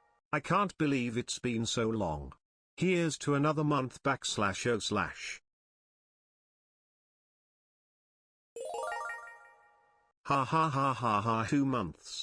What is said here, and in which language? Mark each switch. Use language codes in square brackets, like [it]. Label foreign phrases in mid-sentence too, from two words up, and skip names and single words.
[en] I can't believe it's been so long. Here's to another month /o/. Ha ha ha ha ha 2 months.